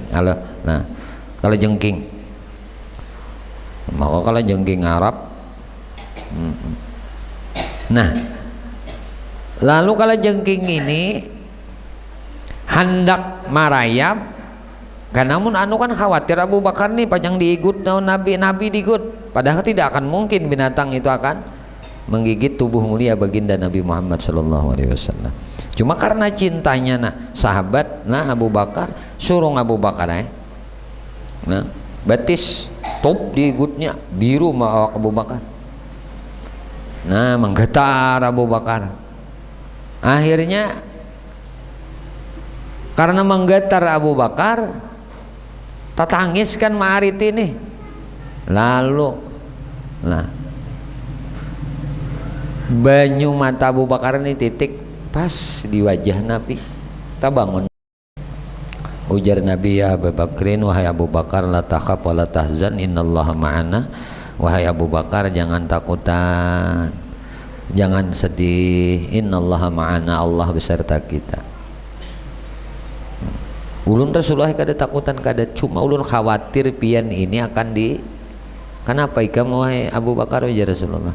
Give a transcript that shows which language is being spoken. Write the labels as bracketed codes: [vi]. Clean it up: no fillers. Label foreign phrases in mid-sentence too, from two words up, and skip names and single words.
[bjn] Nah, kala jengking, maka kala jengking Arab. Nah, lalu kala jengking ini hendak marayap. Namun anu kan khawatir Abu Bakar nih panjang diigut Nabi diigut, padahal tidak akan mungkin binatang itu akan menggigit tubuh mulia baginda Nabi Muhammad [ar] صلى الله عليه وسلم. [bjn] Cuma karena cintanya sahabat, Abu Bakar suruh Abu Bakar batis top diigutnya biru sama Abu Bakar. Nah, menggetar Abu Bakar. Akhirnya karena menggetar Abu Bakar, tatangis kan maarit ini. Lalu banyu mata Abu Bakar ini titik pas di wajah Nabi. Tak bangun. Ujar Nabi, [ar] يا أبا بكرٍ, [bjn] wahai Abu Bakar, [ar] لا تخف ولا تحزن إن الله معنا. [bjn] Wahai Abu Bakar, jangan takutan, jangan sedih, [ar] إن الله معنا, [bjn] Allah beserta kita. Ulun Rasulullah kada takutan, kada, cuma ulun khawatir pian ini akan kenapa ikam wahai Abu Bakar ya Rasulullah?